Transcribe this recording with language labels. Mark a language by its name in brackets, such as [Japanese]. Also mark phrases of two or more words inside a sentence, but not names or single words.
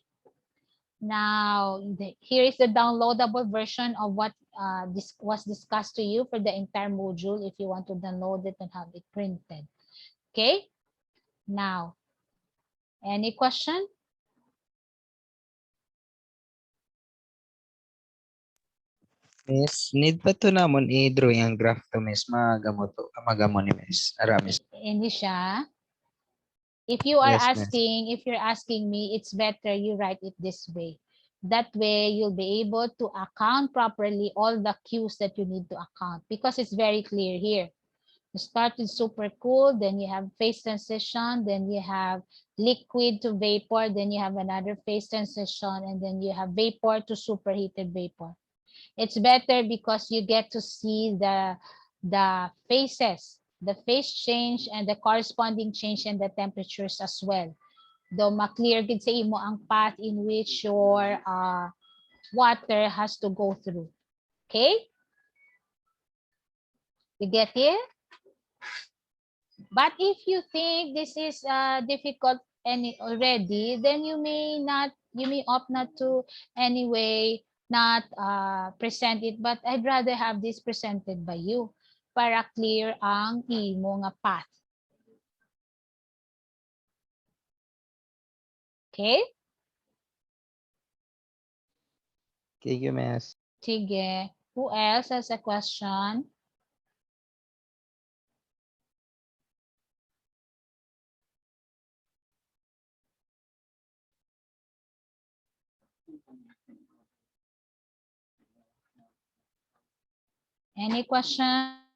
[English] Now, here is the downloadable version of what this was discussed to you for the entire module if you want to download it and have it printed. Okay? Now, any question? [Hiligaynon] Miss, need pa to namon i-drawing ang graph to, Miss. Magamo ni Miss. Aramis. Hindi siya. [English] If you're Miss. asking me, it's better you write it this way. That way, you'll be able to account properly all the cues that you need to account because it's very clear here. You start with supercooled, then you have phase transition, then you have liquid to vapor, then you have another phase transition, and then you have vapor to superheated vapor. It's better because you get to see the phases, the phase change and the corresponding change in the temperatures as well. Though [Hiligaynon] maklear gid sa imo ang [English] path in which your water has to go through. Okay? You get it? But if you think this is difficult already, then you may opt not to anyway not present it. But I'd rather have this presented by you [Hiligaynon] para clear ang imo nga path. [English] Okay? Thank you, Miss. Sige. Who else has a question? Any question?